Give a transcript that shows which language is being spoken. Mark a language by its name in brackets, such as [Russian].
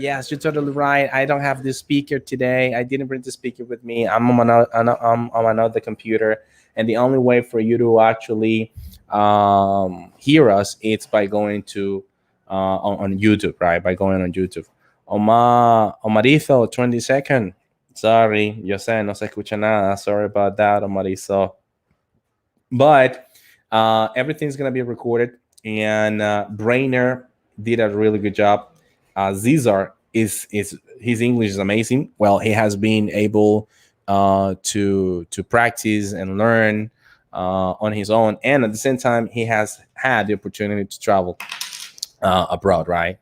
[English] Yes, you're totally right. I don't have the speaker today. I didn't bring the speaker with me. I'm on another computer, and the only way for you to actually hear us it's by going to on YouTube, right? By going on YouTube. Omarizo, 22nd. Sorry, [Spanish] yo sé, no se escucha nada. [English] Sorry about that, Omarizo. But everything's gonna be recorded, and Brainer did a really good job. Zizar is his English is amazing. Well, he has been able to practice and learn on his own, and at the same time, he has had the opportunity to travel abroad, right?